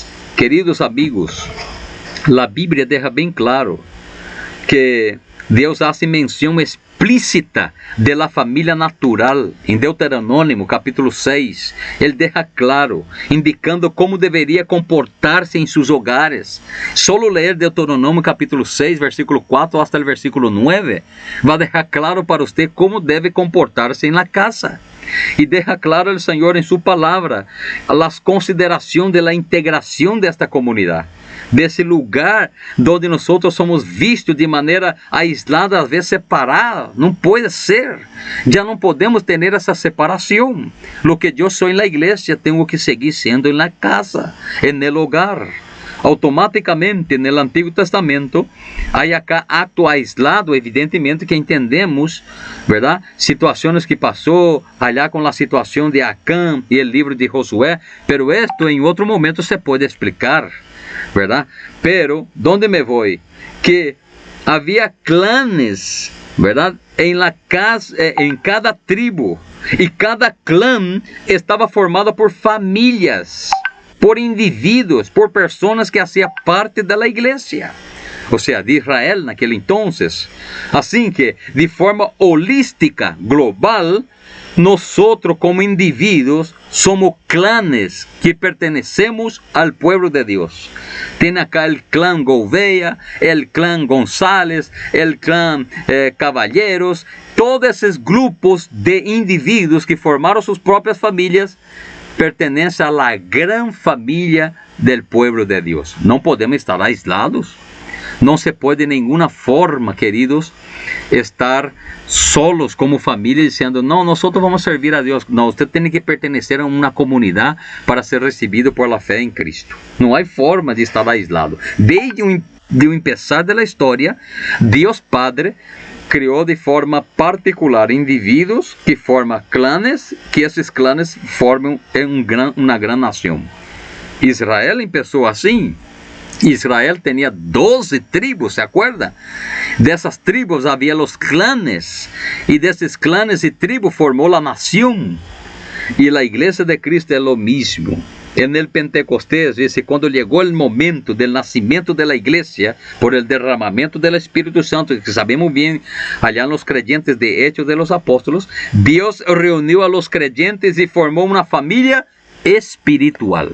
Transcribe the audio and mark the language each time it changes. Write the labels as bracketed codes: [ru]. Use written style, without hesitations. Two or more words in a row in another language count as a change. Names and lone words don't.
[pt] Queridos amigos, a Bíblia deixa bem claro que Deus faz menção explícita da família natural. Em Deuteronômio, capítulo 6, ele deixa claro, indicando como deveria comportar-se em seus hogares. Solo ler Deuteronômio, capítulo 6, versículo 4 até o versículo 9, vai deixar claro para você como deve comportar-se em [es] la casa. [pt] E deixa claro o Senhor em sua palavra as considerações da integração desta comunidade. desse lugar [es] donde nosotros [pt] somos vistos de maneira aislada, às vezes separada. Não pode ser. Já não podemos ter essa separação. [es] Lo que [pt] eu sou na igreja, tenho que seguir sendo na casa, no hogar. Automaticamente, no Antigo Testamento, há [es] acá acto aislado, [pt] evidentemente que entendemos, verdade? Situações que passou allá com a situação de Acã e o livro de Josué, [es] pero esto [pt] em outro momento se pode explicar, verdade? [es] Pero, donde [pt] me vou? Que havia clãs, verdade? Em cada tribo, e cada clã estava formado por famílias, por indivíduos, por pessoas que faziam parte da igreja, ou seja, de Israel naquele entonces. Assim que, de forma holística, global, nós como indivíduos somos clãs que pertenecemos ao povo de Deus. Tem acá o clã Gouveia, o clã González, o clã Caballeros, todos esses grupos de indivíduos que formaram suas próprias famílias, [es] pertenece a la gran familia del pueblo de Dios. No podemos estar aislados. No se puede de ninguna forma, queridos, estar solos como familia diciendo, no, nosotros vamos a servir a Dios. No, usted tiene que pertenecer a una comunidad para ser recibido por la fe en Cristo. No hay forma de estar aislado. [pt] Desde o [es] empezar de la historia, Dios Padre [pt] criou de forma particular indivíduos que formam clãs, que esses clãs formam uma grande nação. Israel começou assim. Israel tinha 12 tribos, [es] ¿se acuerda? [pt] Dessas tribos havia os clãs, e desses clãs e tribos formou a nação. E a igreja de Cristo é o mesmo. [es] En el Pentecostés, dice, cuando llegó el momento del nacimiento de la iglesia por el derramamiento del Espíritu Santo, que sabemos bien allá en los creyentes de Hechos de los Apóstolos, Dios reunió a los creyentes y formó una familia espiritual.